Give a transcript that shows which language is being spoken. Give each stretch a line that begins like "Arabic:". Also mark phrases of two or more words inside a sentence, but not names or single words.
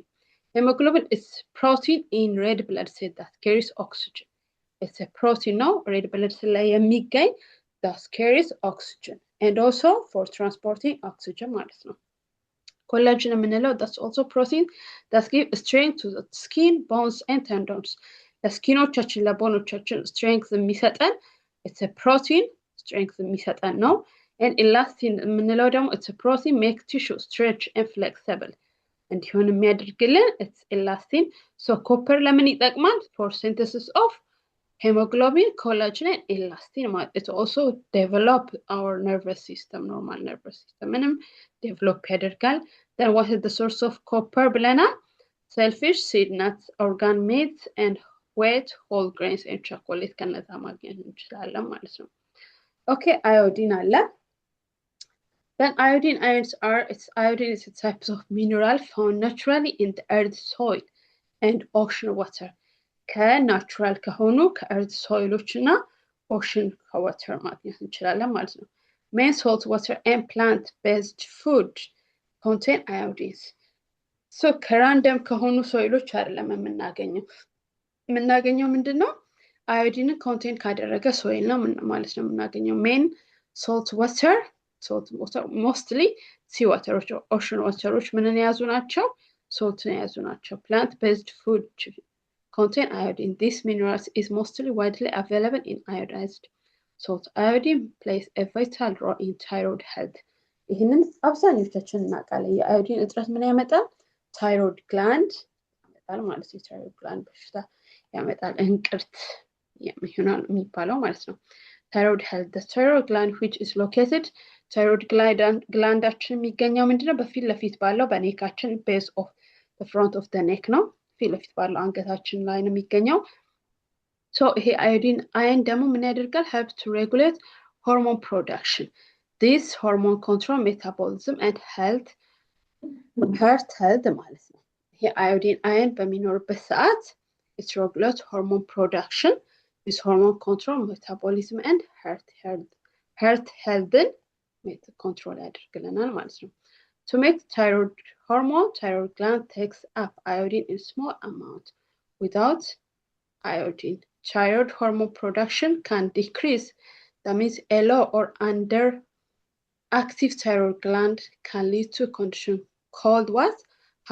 English: Hemoglobin is protein in red blood cell that carries oxygen. It's a protein now red blood cell
Amharic: ላይ የሚገኝ
English: that carries oxygen and also for transporting oxygen
Amharic: ማለት ነው።
English: collagen የምንለው that's also protein that give strength to the skin, bones and tendons.
Amharic: ለስኪኖቻችን ለቦኖቻችን
English: strength የሚሰጠን it's a protein strength
Amharic: የሚሰጠን ነው።
English: and elastin
Amharic: የምንለው ደግሞ
English: it's a protein make tissue stretch and flexible
Amharic: እንዲሆን የሚያደርግልን
English: it's elastin.
Amharic: so copper ለምን ይጠቅማል?
English: for synthesis of hemoglobin, collagen and elastin. It also develop our nervous system, normal nervous system ምንም develop ያደርጋል። then what is the source of copper ብለናል? shellfish, seed, nuts, organ meats and wheat, whole grains and chocolate
Amharic: ከነዛ ማግኘት እንችላለን ማለት ነው።
English: okay iodine አለ። then iodine ions are iodine is a type of mineral found naturally in the earth soil and ocean water.
Amharic: ከናቹራል ከሆኑ ከእርዝ ሶይሎች እና ኦሽን ከዋተር ማግኘት እንችላለን ማለት ነው።
English: main salt water and plant based food contain iodines.
Amharic: so ከራንደም ከሆኑ ሶይሎች አይደለም የምናገኘው ምንድነው? አዮዲን ኮንቴን ካደረገ ሶይል ነው ማለት ነው የምናገኘው።
English: main salt water mostly sea waterዎች ocean waterዎች
Amharic: ምንን የያዙ ናቸው? saltን የያዙ ናቸው።
English: plant based food contain iodine. This mineral is mostly widely available in iodized salt. Iodine plays a vital role in thyroid health.
Amharic: ይህንን አብዛኞቻችን እናውቃለን። የአዮዲን እጥረት ምን ያመጣል?
English: thyroid gland
Amharic: ያመጣል ማለት ነው።
English: thyroid gland
Amharic: በሽታ ያመጣል። እንቅርት ይሆናል የሚባለው ማለት ነው።
English: thyroid health. The thyroid gland which is located thyroid glandaችን
Amharic: የሚገኘው ምንድነው? በፊት ለፊት ባለው በኔካችን
English: base of the front of the neck
Amharic: ነው። ፊት ለፊት ባለው አንገታችን ላይ ነው የሚገኘው። so ይሄ
English: iodine ion
Amharic: ደግሞ ምን ያደርጋል?
English: help to regulate hormone production. This hormone control metabolism and heart health
Amharic: ማለት ነው። ይሄ
English: iodine ion
Amharic: በሚኖርበት ሰዓት
English: it regulates hormone production. This hormone control metabolism and heart health control
Amharic: ያደርግልናል ማለት ነው።
English: to make thyroid hormone, thyroid gland takes up iodine in small amount. Without iodine, thyroid hormone production can decrease. That means a low or underactive thyroid gland can lead to a condition called what?